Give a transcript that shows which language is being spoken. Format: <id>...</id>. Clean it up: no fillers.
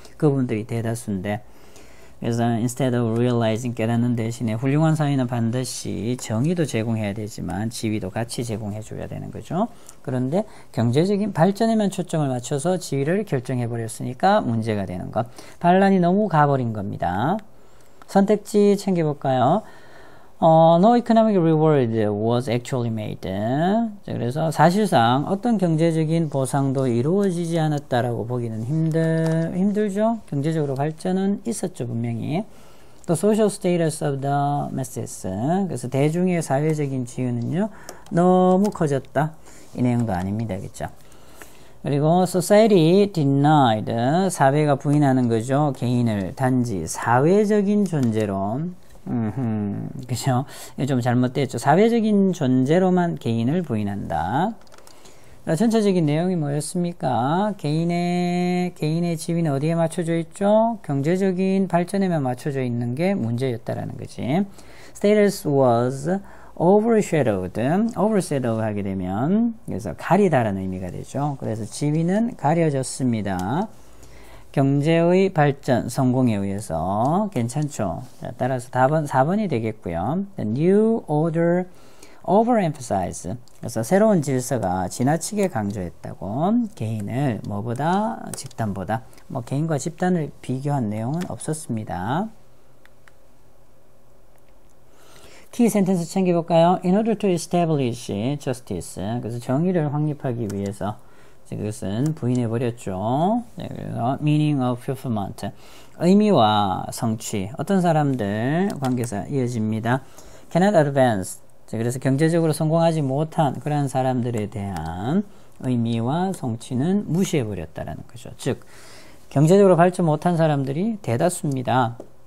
<ko>그분들이 대다수인데 그래서</ko> <en>instead of realizing</en> <ko>깨닫는 대신에 훌륭한 사회는 반드시 정의도 제공해야 되지만 지위도 같이 제공해 줘야 되는 거죠. 그런데 경제적인 발전에만 초점을 맞춰서 지위를 결정해 버렸으니까 문제가 되는 것. 반란이 너무 가버린 겁니다. 선택지 챙겨볼까요?</ko> <en>No economic reward was actually made.</en> <ko>자, 그래서 사실상 어떤 경제적인 보상도 이루어지지 않았다라고 보기는 힘들죠. 경제적으로 발전은 있었죠, 분명히. 또</ko> <en>social status of the masses.</en> <ko>그래서 대중의 사회적인 지위는요, 너무 커졌다. 이 내용도 아닙니다, 그렇죠? 그리고</ko> <en>society denied.</en> <ko>사회가 부인하는 거죠. 개인을 단지 사회적인 존재로. 그죠? 좀 잘못됐죠. 사회적인 존재로만 개인을 부인한다. 전체적인 내용이 뭐였습니까? 개인의 지위는 어디에 맞춰져 있죠? 경제적인 발전에만 맞춰져 있는 게 문제였다라는 거지.</ko> <en>Status was overshadowed.</en> <ko>overshadow 하게 되면, 그래서 가리다라는 의미가 되죠. 그래서 지위는 가려졌습니다. 경제의 발전, 성공에 의해서 괜찮죠. 자, 따라서 답은 4번이 되겠고요.</ko> <en>The new order overemphasize.</en> <ko>그래서 새로운 질서가 지나치게 강조했다고. 개인을 뭐보다 집단보다, 뭐 개인과 집단을 비교한 내용은 없었습니다. 키 센텐스 챙겨볼까요?</ko> <en>In order to establish justice.</en> <ko>그래서 정의를 확립하기 위해서 그것은 부인해버렸죠. 네, 그래서</ko> <en>meaning of fulfillment.</en> <ko>의미와 성취. 어떤 사람들 관계에서 이어집니다.</ko> <en>cannot advance.</en> <ko>그래서 경제적으로 성공하지 못한 그런 사람들에 대한 의미와 성취는 무시해버렸다는 거죠. 즉, 경제적으로 발전 못한 사람들이 대다수입니다.</ko>